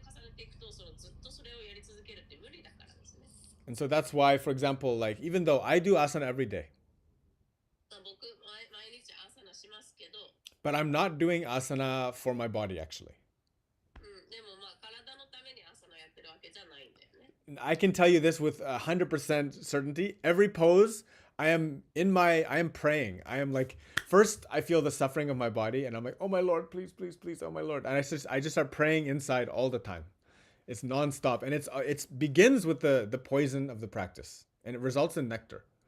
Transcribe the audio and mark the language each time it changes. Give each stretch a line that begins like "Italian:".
Japanese: っていくと、ずっとそれをやり続けるって無理だからですね。
English: And so that's why, for example, like even though I do asana every day,
Japanese: 僕、毎日朝なしますけど、
English: but I'm not doing asana for my body actually.
Japanese: でも体のために朝なやってるわけじゃないんだよね。
English: I can tell you this with 100% certainty. Every pose, I am praying. I am like, first I feel the suffering of my body and I'm like, oh my Lord, please, please, please, oh my Lord. And I just start praying inside all the time. It's nonstop. And it begins with the poison of the practice and it results in nectar.